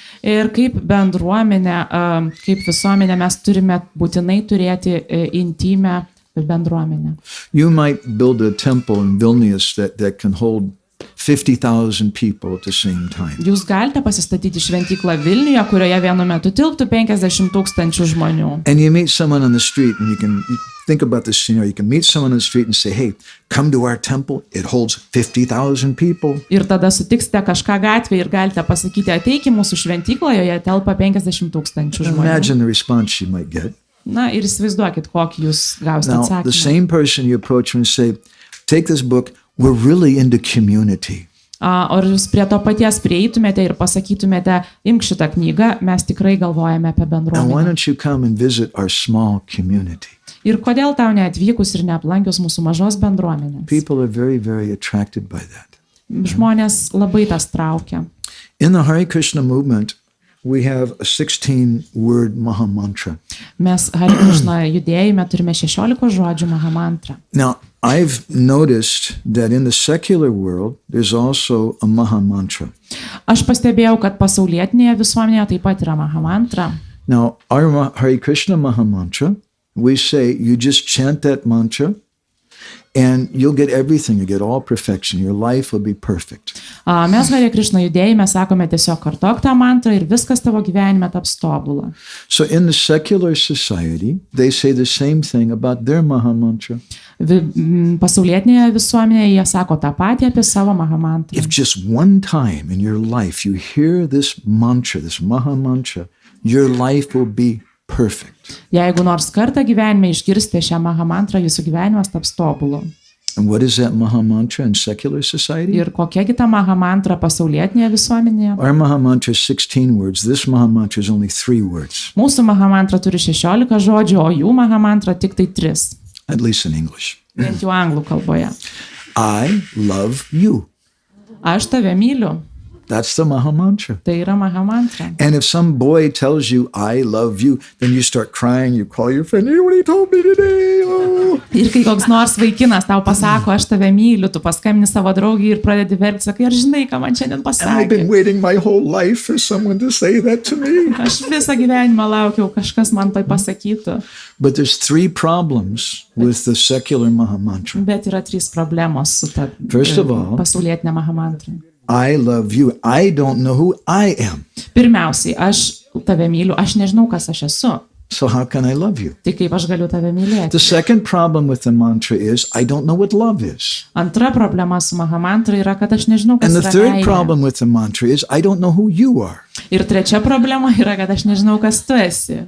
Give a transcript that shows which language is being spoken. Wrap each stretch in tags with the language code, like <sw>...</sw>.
<lt>Ir kaip bendruomenė, kaip visuomenė mes turime būtinai turėti intymę bendruomenę.</lt> <en>You might build a temple in Vilnius that can hold 50,000 people at the same time.</en> <lt>Jūs galite pasistatyti šventyklą Vilniuje, kurioje vienu metu tilptų 50 000 žmonių.</lt> <en>And you meet someone on the street and you think about this scenario. You can meet someone on the street and say, hey, come to our temple. It holds 50,000 people.</en> <lt>Ir tada sutiksite kažką gatvėje ir galite pasakyti, ateik į mūsų šventyklą, joje telpa 50 000 žmonių.</lt> <en>Imagine the response you might get.</en> <lt>Na ir įsivaizduokit, kokį jūs gausite</lt> <en>Now, the</en> <lt>atsakymą.</lt> <en>same person you approach and say, take this book. We're really into community.</en> <lt>O jūs prie to paties prieitumėte ir pasakytumėte, imk šitą knygą, mes tikrai galvojame apie</lt> <en>And why</en> <lt>bendruomenę.</lt> <en>don't you come and visit our small community?</en> <lt>Ir kodėl tau neatvykus ir neaplankius mūsų mažos bendruomenės?</lt> <en>People are very, very attracted by that.</en> <lt>Žmonės labai tas traukia.</lt> <en>In the Hare Krishna movement, we have a 16-word Maha Mantra.</en> <lt>Mes Hare Krishna judėjime turime 16 žodžių Mahamantrą.</lt> <en>Now, I've noticed that in the secular world, there's also a Maha Mantra.</en> <lt>Aš pastebėjau, kad pasaulietinėje visuomenėje taip pat yra Mahamantra.</lt> <en>Now, our Hare Krishna Maha Mantra, we say you just chant that mantra and you'll get everything. You get all perfection. Your life will be perfect.</en> <lt>Mes Hare Krishna judėjime sakome tiesiog kartok tą mantrą ir viskas tavo gyvenime taps tobula.</lt> <en>So in the secular society, they say the same thing about their Maha Mantra.</en> <lt>Pasaulietinėje visuomenėje jie sako tą patį apie savo Mahamantrą.</lt> <en>If just one time in your life you hear this mantra, this Maha Mantra, your life will be perfect.</en> <lt>Jeigu nors kartą gyvenime išgirsite šią Mahamantrą, jūsų gyvenimas taps tobulu.</lt> <en>And what is that Maha Mantra in secular society?</en> <lt>Ir kokiagi ta Mahamantra pasaulietinėje visuomenėje?</lt> <en>Our Maha Mantra is 16 words. This Maha Mantra is only 3 words,</en> <lt>Mūsų Mahamantra turi 16 žodžių, o jų Mahamantra tik tai 3.</lt> <en>at least in English.</en> <lt>Bent jau anglų kalboje.</lt> <en>I love you.</en> <lt>Aš tave myliu.</lt> <en>That's the Maha Mantra.</en> <lt>Tai yra Maha Mantra.</lt> <en>And if some boy tells you, I love you, then you start crying, you call your friend, you know what he told me today? Oh.</en> <lt>Ir kai koks nors vaikinas tau pasako, aš tave myliu, tu paskambini savo draugiai ir pradedi verkti, sakai, ar žinai, ką man šiandien</lt> <en>And I've been</en> <lt>pasakė.</lt> <en>waiting my whole life for someone to say that to me.</en> <lt>Aš visą gyvenimą laukiau, kažkas man tai pasakytų.</lt> <en>But there's 3 problems with the secular Maha Mantra.</en> <lt>Bet yra 3 problemos su ta</lt> <en>First of all,</en> <lt>pasaulietinė Maha Mantra.</lt> <en>I love you. I don't know who I am.</en> <lt>Pirmiausiai, aš tave myliu, aš nežinau, kas aš esu.</lt> <en>So how can I love you?</en> <lt>Tai kaip aš galiu tave mylėti?</lt> <en>The second problem with the mantra is I don't know what love is.</en> <lt>Antra problema su Maha Mantra yra, kad aš nežinau, kas</lt> <en>And the</en> <lt>yra</lt> <en>third</en> <lt>meilė.</lt> <en>problem with the mantra is I don't know who you are.</en> <lt>Ir trečia problema yra, kad aš nežinau, kas tu esi.</lt>